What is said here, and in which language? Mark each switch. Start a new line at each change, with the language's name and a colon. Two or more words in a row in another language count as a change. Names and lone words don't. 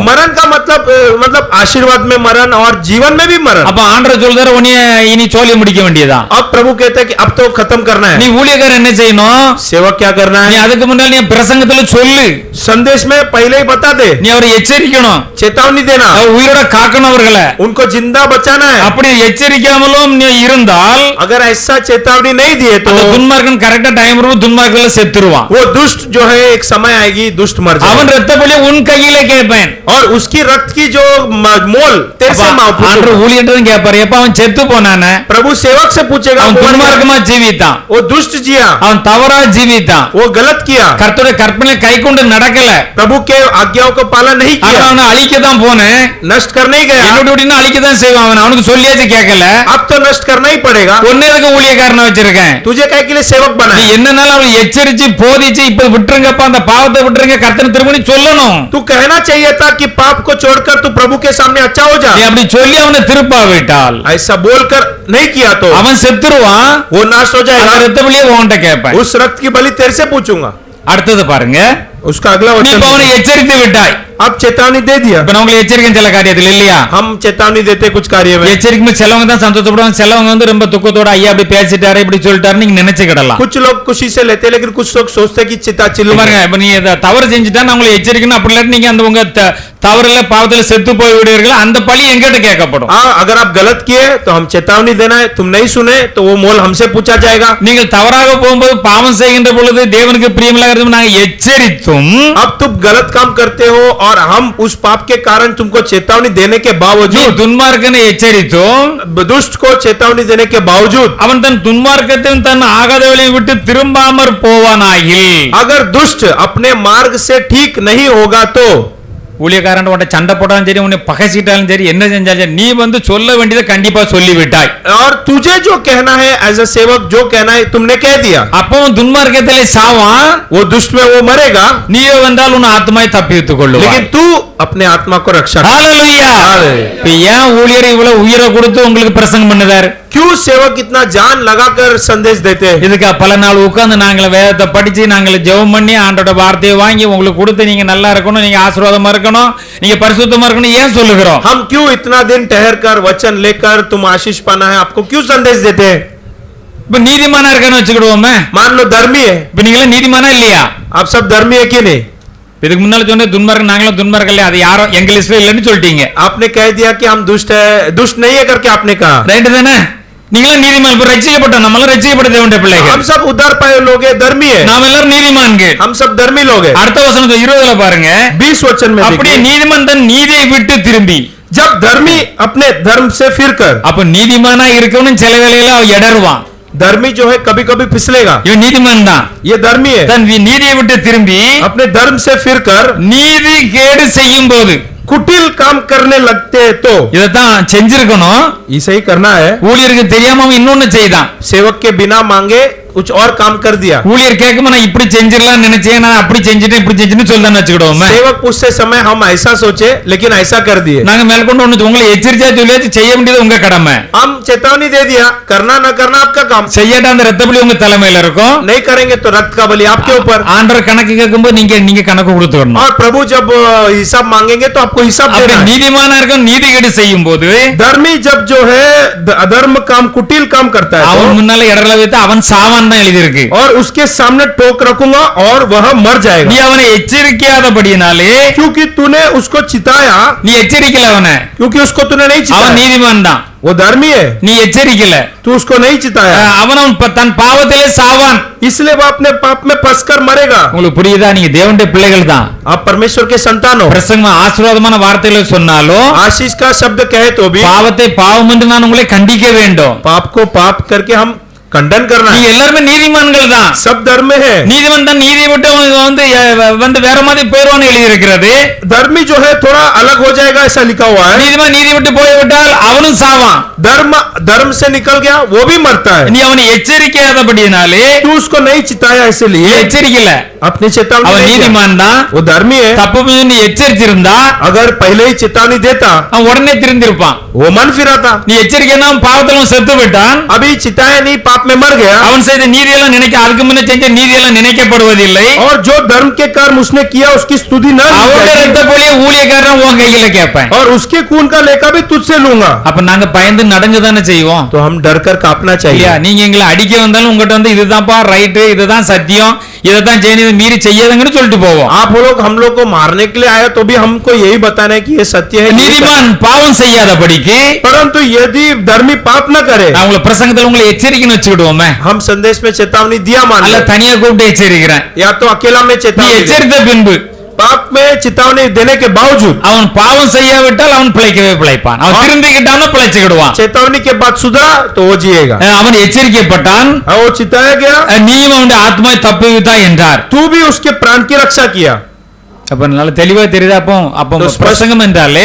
Hindi: मरण का मतलब आशीर्वाद में मरण और जीवन में भी मरण।
Tamil: அப்ப ஆண்டவர் சொல்றாரு, உன்னை இனி சொல்லி முடிக்க வேண்டியதான்.
Hindi: अब प्रभु कहता है कि अब तो खत्म करना
Tamil: நீ
Hindi: है।
Tamil: ஊழியக்காரன் என்ன செய்யணும்?
Hindi: सेवक क्या करना
Tamil: நீ
Hindi: है?
Tamil: அதுக்கு முன்னாடி நீ பிரசங்கத்துல சொல்லு,
Hindi: संदेश में पहले ही बता दे,
Tamil: நீ அவரை எச்சரிக்கணும்,
Hindi: चेतावनी देना,
Tamil: அவர் உயிரோட காக்கணும் அவர்களை.
Hindi: उनको जिंदा बचाना है।
Tamil: அப்படி எச்சரிக்காமலும் நீ இருந்தால்
Hindi: अगर ऐसा चेतावनी नहीं दिए तो
Tamil: அந்த துன்மார்க்கன் கரெக்டா டைம் வரும், துன்மார்க்கன்ல செத்துருவான்.
Hindi: वो दुष्ट जो है एक समय आएगी दुष्ट मर
Tamil: அவன்
Hindi: जाएगा
Tamil: ரத்த பலி உன் கையிலே கேட்பேன்.
Hindi: और उसकी रक्त की जो मोल तेरे से मांग
Tamil: ஆண்டவர் ஊழியர்கிட்ட கேட்பாரு, எப்ப அவன் செத்து போனானே,
Hindi: प्रभु सेवक से पूछेगा,
Tamil: அவன்
Hindi: वो मर गया।
Tamil: துன்மார்க்கமா ஜீவித்தான்,
Hindi: वो दुष्ट जिया,
Tamil: அவன் தவறா ஜீவித்தான்,
Hindi: वो गलत किया,
Tamil: கர்த்தருடைய கற்பனை கை கொண்டு நடக்கல,
Hindi: प्रभु के आज्ञाओं को पालन नहीं किया,
Tamil: அவனை அழிக்க தான் போனேன்,
Hindi: नष्ट करने ही गया।
Tamil: என்னோட விட்டு அழிக்க தான் செய்வான். அவன் அவனுக்கு சொல்லியாச்சு கேட்கல,
Hindi: अब तो नष्ट करना ही पड़ेगा।
Tamil: ஒன்னதுக்கு ஊழியக்காரனை வச்சிருக்கேன்.
Hindi: तुझे काय के लिए सेवक बना
Tamil: நீ
Hindi: है?
Tamil: என்னன்னாலும் அவளை எச்சரிச்சு போதிச்சு இப்ப விட்டுருங்கப்பா அந்த பாவத்தை விட்டுருங்க கர்த்தனை திரும்பி சொல்லணும்.
Hindi: तू कहना चाहिए था कि पाप को छोड़कर तू प्रभु के सामने अच्छा हो जा।
Tamil: நீ அப்படி சொல்லி அவனை திருப்பாவிட்டால்
Hindi: ऐसा बोलकर नहीं किया तो
Tamil: அவன் செத்துருவான்.
Hindi: वो नाश हो
Tamil: அந்த
Hindi: जाएगा।
Tamil: ரத்த பலியை உன்கிட்ட கேட்பேன்.
Hindi: उस रक्त की बलि तेरे से पूछूंगा।
Tamil: அடுத்தது பாருங்க,
Hindi: उसका अगला
Tamil: நீ
Hindi: वचन,
Tamil: இப்ப அவனை எச்சரித்து விட்டாய்,
Hindi: अब चेतावनी दे दिया,
Tamil: இப்ப நான் உங்களுக்கு எச்சரிக்கை சில காரியத்தில் இல்லையா?
Hindi: हम चेतावनी देते कुछ कार्य में।
Tamil: எச்சரிக்கை சிலவங்க தான் சந்தோஷப்படுவாங்க, சிலவங்க வந்து ரொம்ப துக்கத்தோட ஐயா அப்படி பேசிட்டாரு இப்படி சொல்லிட்டாரு நீங்க நினைச்சுக்கிடலாம்.
Hindi: कुछ लोग खुशी से लेते, लेकिन कुछ लोग सोचते कि चिता चिल्ली
Tamil: பாருங்க, இப்ப நீ தவறு செஞ்சுட்டா நான் உங்களை எச்சரிக்கணும், அப்படி இல்லாட்டி நீங்க அந்த உங்க தவறுல பாவத்துல செத்து போய் விடுவீர்கள், அந்த பழி எங்கிட்ட கேட்கப்படும்.
Hindi: हाँ, अगर आप गलत किए तो हम चेतावनी देना है, तुम नहीं सुने तो वो मोल हमसे पूछा जाएगा।
Tamil: நீங்கள் தவறாக போகும்போது பாவம் செய்கின்ற பொழுது தேவனுக்கு பிரியமில்லாத நாங்க எச்சரித்தும்,
Hindi: अब तुम गलत काम करते हो और हम उस पाप के कारण तुमको चेतावनी देने के
Tamil: நீ
Hindi: बावजूद,
Tamil: துன்மார்க்கனை எச்சரித்தும்
Hindi: दुष्ट को चेतावनी देने के बावजूद,
Tamil: அவன் தன் துன்மார்க்கத்தையும் தன் ஆகாத வழியை விட்டு திரும்பாமற் போவானாகில்,
Hindi: अगर दुष्ट अपने मार्ग से ठीक नहीं होगा तो,
Tamil: ஊழியக்காரன் உன்னை சண்டை போட்டாலும் சரி உன்னை பகைச்சிட்டாலும் சரி என்ன செஞ்சாலும் சரி நீ வந்து சொல்ல வேண்டியதை கண்டிப்பா சொல்லி விட்டாய்.
Hindi: और तुझे जो कहना है
English: as a
Hindi: सेवक, जो कहना है तुमने कह दिया,
Tamil: அப்போ துன்மார்க்கத்திலே சாவான்,
Hindi: वो दुष्ट में वो मरेगा,
Tamil: நீயோ வந்தால் உன் ஆத்மாவை தப்பித்துக் கொள்ளுவாய்.
Hindi: लेकिन तू अपने आत्मा को रक्षा कर।
Tamil: ஹalleluya. இப்ப ஏன் ஊழியர் இவ்வளவு உயிரை கொடுத்து உங்களுக்கு பிரசங்கம் பண்ணுதார்?
Hindi: क्यों सेवक इतना जान लगाकर संदेश देते हैं?
Tamil: இதுக்கு பல நாள் உட்கார்ந்து நாங்கள் வேதத்தை படிச்சு நாங்கள் ஜெபம் பண்ணி ஆண்டோட வார்த்தையை வாங்கி உங்களுக்கு கொடுத்து நீங்க நல்லா இருக்கணும், நீங்க ஆசீர்வாதமா இருக்கணும், நீங்க பரிசுத்தமா இருக்கணும் ஏன் சொல்லுகிறோம்?
Hindi: हम क्यों इतना दिन ठहर कर वचन लेकर तुम आशीष पाना है आपको क्यों संदेश देते हैं?
Tamil: இப்ப நீதிமானா இருக்கன்னு வச்சுக்கிடுவோமே,
Hindi: मान लो धर्मी है,
Tamil: இப்ப நீங்களே நீதிமானா இல்லையா?
Hindi: आप सब धर्मी है कि नहीं?
Tamil: இதுக்கு முன்னால சொன்ன துன்மார்க்கம் நாங்களும் துன்மார்க்கம் இல்லையா, அது யாரும் எங்க லிஸ்ட்ல இல்லைன்னு சொல்லிட்டீங்க.
Hindi: आपने कह दिया कि हम दुष्ट है, दुष्ट नहीं है करके आपने कहा,
Tamil: ரைட் தானே? நீங்களும் நீதிமான், இப்ப ரட்சிக்கப்பட்டோம், நம்மளும் ரட்சிக்கப்பட்ட தேவனுடைய பிள்ளைகள்,
Hindi: हम सब उद्धार पाए लोग हैं, धर्मी है,
Tamil: நாம எல்லாரும் நீதிமான்கள்.
Hindi: हम सब धर्मी लोग हैं।
Tamil: அடுத்த வசனத்தை 20ல பாருங்க,
Hindi: 20 वचन में
Tamil: அப்படியே
Hindi: देखिए,
Tamil: நீதிமான் தன் நீதியை விட்டு திரும்பி,
Hindi: जब धर्मी अपने धर्म से फिर कर,
Tamil: அப்ப நீதிமானா இருக்கணும் சில வேளையில அவன் இடறுவான்.
Hindi: धर्मी जो है कभी कभी फिसलेगा,
Tamil: இவன் நீதிமான் தான்,
Hindi: ये धर्मी है,
Tamil: தன் நீதியை விட்டு திரும்பி
Hindi: अपने धर्म से फिर कर
Tamil: நீதி கேடு செய்யும் போது
Hindi: कुटिल काम करने लगते हैं तो,
Tamil: இதைத்தான் செஞ்சிருக்கணும்.
Hindi: ऐसे ही करना है।
Tamil: ஊழியருக்கு தெரியாம அவன் இன்னொன்னு செய்தான்.
Hindi: सेवक के बिना मांगे कुछ और काम कर दिया,
Tamil: ஊழியர் கேட்கும் நான் இப்படி செஞ்சிடலாம் நினைச்சேன், நான் அப்படி செஞ்சுட்டேன் இப்படி செஞ்சுன்னு சொல்லிதான் வச்சுக்கிடுவோம்.
Hindi: सेवक पूछते समय हम ऐसा सोचे लेकिन ऐसा कर दिए,
Tamil: நாங்க மேற்கொண்டு ஒண்ணு உங்களை எச்சரிச்சா சொல்லியாச்சு, செய்ய வேண்டியது உங்க கடமை.
Hindi: हम चेतावनी दे दिया, करना न करना आपका काम,
Tamil: செய்யாட்ட அந்த ரத்த பலி உங்க தலைமையில இருக்கும்.
Hindi: नहीं करेंगे तो रक्त का बलि आपके ऊपर,
Tamil: ஆண்டவர் கணக்கு கேட்கும்போது நீங்க கணக்கு கொடுத்துடணும்.
Hindi: और प्रभु जब हिसाब मांगेंगे तो आपको हिसाब
Tamil: அப்ப
Hindi: देना है।
Tamil: நீதிமானா இருக்கும் நீதி கேடு செய்யும் போது
Hindi: धर्मी जब जो है अधर्म काम कुटिल काम करता है
Tamil: அவன்
Hindi: तो,
Tamil: முன்னால இடர்ல வைத்து அவன் சாவான் தான் எழுதி இருக்கு.
Hindi: और उसके सामने टोक रखूंगा और वह मर
Tamil: நீ
Hindi: जाएगा,
Tamil: அவனை எச்சரிக்கையாதபடியினாலே,
Hindi: क्योंकि तूने उसको चिताया,
Tamil: நீ எச்சரிக்கல அவனை,
Hindi: क्योंकि उसको तूने नहीं
Tamil: அவன்
Hindi: चिताया,
Tamil: நீதிமான் தான்,
Hindi: वो धर्मी है,
Tamil: நீ எச்சரிக்கல,
Hindi: तू उसको नहीं चिताया,
Tamil: அவன் தன் பாவத்திலே சாவான்.
Hindi: इसलिए वो अपने पाप में फंसकर मरेगा।
Tamil: உங்களுக்கு புரியுதா? நீங்க தேவனுடைய பிள்ளைகள் தான்.
Hindi: आप परमेश्वर के संतान हो,
Tamil: பிரசங்கமா ஆசீர்வாதமான வார்த்தைகளை சொன்னாலும்
Hindi: आशीष का शब्द कहे तो भी
Tamil: பாவத்தை பாவம் என்று நான் உங்களை கண்டிக்க வேண்டும்.
Hindi: पाप को पाप करके हम खंडन करना
Tamil: நீங்க
Hindi: है।
Tamil: எல்லாருமே நீதிமான்கள் தான்.
Hindi: सब धर्म में है,
Tamil: நீதிமான் தான் நீதியை விட்டு வந்து வேற மாதிரி போயிடுவான்னு எழுதி இருக்கிறது.
Hindi: धर्मी जो है थोड़ा अलग हो जाएगा ऐसा लिखा हुआ है,
Tamil: நீதிமான் நீதி விட்டு போய்விட்டால் அவனும் சாவான்.
Hindi: धर्म धर्म से निकल गया वो भी मरता है।
Tamil: நீ அவனை எச்சரிக்கையாதபடியினாலே,
Hindi: तू उसको नहीं चिताया
Tamil: நீ
Hindi: इसलिए
Tamil: எச்சரிக்கல,
Hindi: अपनी चेतावनी
Tamil: அவன்
Hindi: नहीं दिया।
Tamil: நீதிமான் தான்.
Hindi: वो धर्मी है,
Tamil: தப்பு பண்ணி நீ எச்சரித்திருந்தா
Hindi: अगर पहले ही चेतावनी देता
Tamil: அவன் உடனே திருந்திருப்பான்.
Hindi: वो मन फिराता,
Tamil: நீ எச்சரிக்கைன்னா பாவத்திலும் செத்து விட்டான்.
Hindi: अभी चिताया नहीं पाप में मर गया,
Tamil: அவன் செய்த நீதியெல்லாம் அதுக்கு முன்ன செஞ்ச நீதியெல்லாம் நினைக்கப்படுவதில்லை.
Hindi: और जो धर्म के कर्म उसने किया उसकी स्तुति न ली
Tamil: அவனுடைய
Hindi: जाएगी,
Tamil: ரத்த போலிய ஊழியக்காரன் உன் கையில கேட்பேன்.
Hindi: और उसके खून का लेखा भी तुझसे लूंगा।
Tamil: அப்ப நாங்க பயந்து நடந்துதானே செய்வோம்.
Hindi: तो हम डर कर कांपना
Tamil: இல்லையா?
Hindi: चाहिए।
Tamil: நீங்க எங்களை அடிக்க வந்தாலும் உங்ககிட்ட வந்து இதுதான்ப்பா ரைட்டு, இதுதான் சத்தியம், இதைத்தான் செய்யணும், மீறி செய்யாதுங்கன்னு சொல்லிட்டு போவோம்.
Hindi: आप लोग हम लोग को मारने के लिए आया तो भी हमको यही बताना है कि ये सत्य है,
Tamil: நீதிமான் பாவம் செய்யாதபடிக்கு
Hindi: परंतु यदि धर्मी पाप न करे,
Tamil: நான் உங்களை பிரசங்கத்துல உங்களை எச்சரிக்கைன்னு வச்சுக்கிடுவோமே,
Hindi: हम संदेश में चेतावनी दिया मान
Tamil: அல்ல
Hindi: लो,
Tamil: தனியா கூப்பிட்டு எச்சரிக்கிறேன்.
Hindi: या तो अकेला में
Tamil: நீ
Hindi: चेतावनी दे।
Tamil: எச்சரித்த பின்பு
Hindi: पाप में चेतावनी देने के बावजूद
Tamil: அவன் பாவம் செய்யாவிட்டால் அவன் பிழைக்கவே பிழைப்பான். அவன் திருந்திக்கிட்டான்னு பிழைச்சுக்கிடுவான்.
Hindi: चेतावनी के बाद सुधरा तो वो जिएगा।
Tamil: அவன் எச்சரிக்கப்பட்டான்,
Hindi: वो चिताया गया,
Tamil: நீயும் அவனுடைய ஆத்மாவை தப்புவித்தாய் என்றார்.
Hindi: तू भी उसके प्राण की रक्षा किया।
Tamil: அப்ப நல்ல தெளிவா தெரியுதா? அப்போ பிரசங்கம் என்றாலே